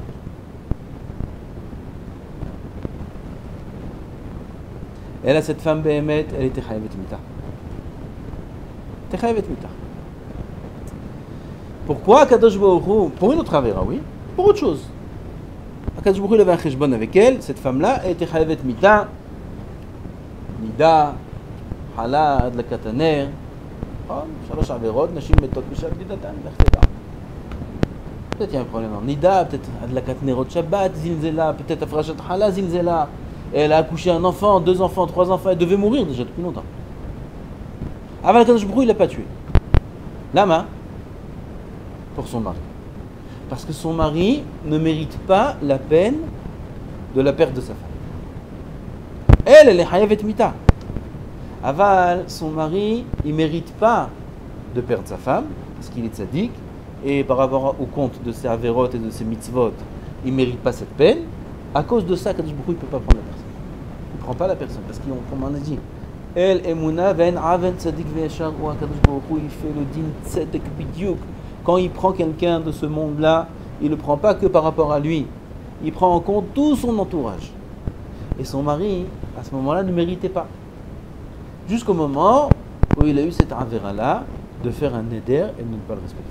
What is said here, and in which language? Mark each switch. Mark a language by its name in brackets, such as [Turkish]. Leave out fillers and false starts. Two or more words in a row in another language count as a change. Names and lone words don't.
[French] Et là, cette femme Béhémet, elle était [Hebrew] חייבת מיתה. [French] Elle était [Hebrew] חייבת מיתה. [French] Pourquoi [Hebrew] הקדוש ברוך הוא? [French] Pour une autre avéra, oui. Pour autre chose. [Hebrew] הקדוש ברוך הוא [French] avait un cheshbon avec elle. Cette femme-là, elle était [Hebrew] חייבת מיתה. נדה חלה הדלקת הנר. שלוש עבירות נשים מתות בשעת נדתן, [French] peut-être il y a un problème en Nida, peut-être [Hebrew] הדלקת נרות שבת, [French] Zilzela, peut-être [Hebrew] הפרשת חלה, [French] Zilzela. Et elle a accouché un enfant, 2 enfants, 3 enfants, elle devait mourir déjà depuis longtemps. Avant [Hebrew] הקדוש ברוך הוא, [French] il l'a pas tué. Lama, pour son mari. Parce que son mari ne mérite pas la peine de la perte de sa femme. Elle est [Hebrew] חייבת מיתה. [French] Aval, son mari, il ne mérite pas de perdre sa femme, parce qu'il est tzaddik, et par rapport au compte de ses averot et de ses mitzvot, il ne mérite pas cette peine. À cause de ça, [Hebrew] קדוש ברוך הוא, [French] il ne peut pas prendre la personne. Il ne prend pas la personne, parce qu'on en a dit. [Hebrew] אל אמונה ואין עון צדיק וישר, ou קדוש ברוך הוא, [French] il fait le [Hebrew] דין צדק בדיוק. [French] Quand il prend quelqu'un de ce monde-là, il ne le prend pas que par rapport à lui. Il prend en compte tout son entourage. Et son mari, à ce moment-là, ne méritait pas. Jusqu'au moment où il a eu cette avéra-là de faire un éder et de ne pas le respecter.